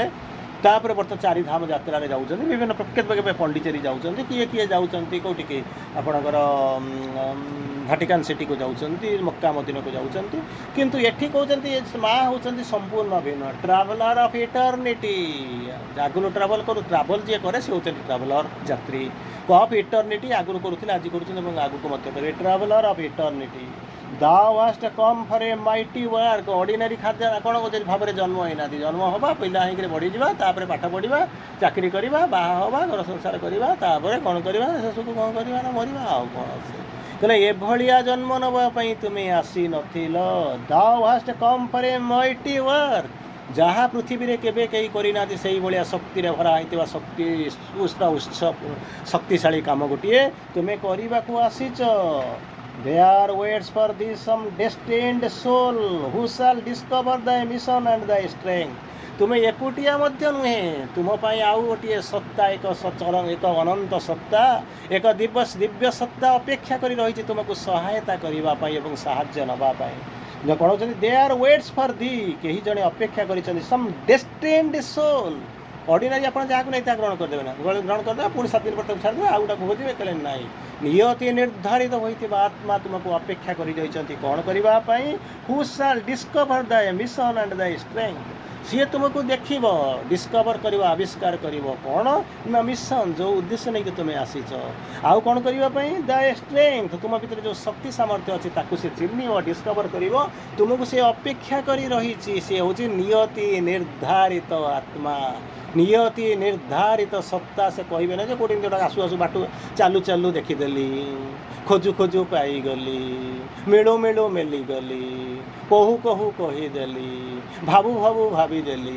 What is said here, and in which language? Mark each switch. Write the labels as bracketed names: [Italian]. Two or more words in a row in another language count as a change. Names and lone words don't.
[Odia] ତାପରେ ବର୍ତ୍ତମାନ 4 ଧାମ ଯାତ୍ରାରେ ଯାଉଛନ୍ତି, ବିଭିନ୍ନ କେବେ ପଣ୍ଡିଚେରୀ ଯାଉଛନ୍ତି, କିଏ ଯାଉଛନ୍ତି କେଉଁଠିକି ଆପଣଙ୍କର ଭାଟିକାନ୍ ସିଟିକୁ ଯାଉଛନ୍ତି, ମକ୍କା ମଦିନାକୁ ଯାଉଛନ୍ତି। କିନ୍ତୁ ଏଠି କହୁଛନ୍ତି ମା ହେଉଛନ୍ତି ସମ୍ପୂର୍ଣ୍ଣ ଭିନ୍ନ, [English] traveller of eternity. [Odia] ଆଗରୁ ଟ୍ରାଭେଲ୍ ଯିଏ କରେ ସେ ହେଉଛନ୍ତି ଟ୍ରାଭେଲର, ଯାତ୍ରୀ। [English] of eternity [Odia] ଆଗରୁ କରୁଥିଲେ, ଆଜି କରୁଛନ୍ତି ଏବଂ ଆଗକୁ ମଧ୍ୟ କରିବେ। [English] traveller of eternity, thou hast come for a mighty work। [Odia] ଅର୍ଡ଼ିନାରୀ ଖାଦ୍ୟ କ'ଣ କହୁଛନ୍ତି, ଭାବରେ ଜନ୍ମ ହେଇନାହାନ୍ତି। ଜନ୍ମ ହେବା, ପିଲା ହେଇକରି ବଢ଼ିଯିବା, ତାପରେ ପାଠ ପଢ଼ିବା, ଚାକିରି କରିବା, ବାହା ହେବା, ଘର ସଂସାର କରିବା, ତାପରେ କ'ଣ କରିବା, ଶେଷକୁ କ'ଣ କରିବା ନା ମରିବା, ଆଉ କ'ଣ ଅଛି। କହିଲେ ଏଭଳିଆ ଜନ୍ମ ନେବା ପାଇଁ ତୁମେ ଆସିନଥିଲ। [English] thou hast come for a mighty work, [Odia] ଯାହା ପୃଥିବୀରେ କେବେ କେହି କରିନାହାନ୍ତି ସେଇଭଳିଆ ଶକ୍ତିରେ ଭରା ହେଇଥିବା ଶକ୍ତିଶାଳୀ କାମ ଗୋଟିଏ ତୁମେ କରିବାକୁ ଆସିଛ। [English] There waits for thee some destined soul who shall discover thy mission and thy strength। [Odia] ତୁମେ ଏକୁଟିଆ ମଧ୍ୟ ନୁହେଁ, ତୁମ ପାଇଁ ଆଉ ଗୋଟିଏ ସତ୍ତା, ଏକ ଅନନ୍ତ ସତ୍ତା, ଏକ ଦିବ୍ୟ ସତ୍ତା ଅପେକ୍ଷା କରି ରହିଛି ତୁମକୁ ସହାୟତା କରିବା ପାଇଁ ଏବଂ ସାହାଯ୍ୟ ନେବା ପାଇଁ। କ'ଣ କହୁଛନ୍ତି, [English] there waits for thee, [Odia] କେହି ଜଣେ ଅପେକ୍ଷା କରିଛନ୍ତି, [English] some destined soul। [Odia] ଅର୍ଡ଼ିନାରୀ ଆପଣ ଯାହାକୁ ନେଇ ତାହା ଗ୍ରହଣ କରିଦେବେ ନା, ଗ୍ରହଣ କରିଦେବେ, ପୁଣି 7 ଦିନ ପରେ ତାକୁ ଛାଡ଼ିଦେବେ, ଆଉ ଗୋଟାକୁ ଖୋଜିବେ। କହିଲେ ନାହିଁ, ନିୟତି ନିର୍ଦ୍ଧାରିତ ହୋଇଥିବା ଆତ୍ମା ତୁମକୁ ଅପେକ୍ଷା କରି ରହିଛନ୍ତି କ'ଣ କରିବା ପାଇଁ। [English] who shall discover thy mission and thy strength। [Odia] ସିଏ ତୁମକୁ ଦେଖିବ, ଡିସ୍କଭର୍ କରିବ, ଆବିଷ୍କାର କରିବ କ'ଣ ନା ମିଶନ୍, ଯେଉଁ ଉଦ୍ଦେଶ୍ୟ ନେଇକି ତୁମେ ଆସିଛ। ଆଉ କ'ଣ କରିବା ପାଇଁ, [English] thy strength, [Odia] ତୁମ ଭିତରେ ଯେଉଁ ଶକ୍ତି ସାମର୍ଥ୍ୟ ଅଛି ତାକୁ ସେ ଚିହ୍ନିବ, ଡିସ୍କଭର୍ କରିବ, ତୁମକୁ ସେ ଅପେକ୍ଷା କରି ରହିଛି। ସେ ହେଉଛି ନିୟତି ନିର୍ଦ୍ଧାରିତ ଆତ୍ମା, ନିୟତି ନିର୍ଦ୍ଧାରିତ ସତ୍ତା। ସେ କହିବେ ନା ଯେ କେଉଁଠି ଯେଉଁଟା ଆସୁ ବାଟୁ ଚାଲୁ ଦେଖିଦେଲି, ଖୋଜୁ ପାଇଗଲି, ମିଳୁ ମେଲିଗଲି, କହୁ କହିଦେଲି, ଭାବୁ ଭାବିଦେଲି।